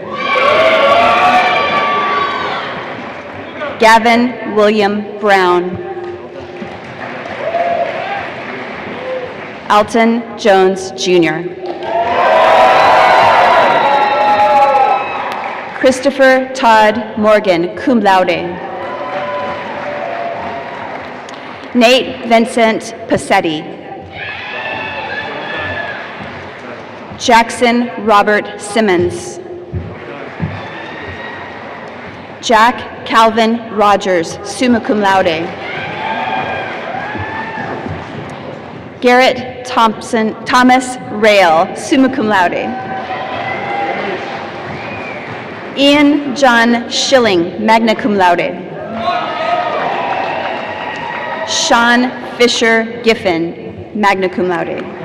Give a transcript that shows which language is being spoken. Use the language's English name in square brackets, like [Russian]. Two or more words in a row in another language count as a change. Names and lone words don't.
[English] Gavin William Brown. Alton Jones Jr. Christopher Todd Morgan, [Latin] cum laude. [English] Nate Vincent Passetti. Jackson Robert Simmons. Jack Calvin Rogers, [Latin] summa cum laude. [English] Garrett Thomas Rail, [Latin] summa cum laude. [English] Ian John Schilling, [Latin] magna cum laude. [English] Sean Fisher Giffen, [Latin] magna cum laude.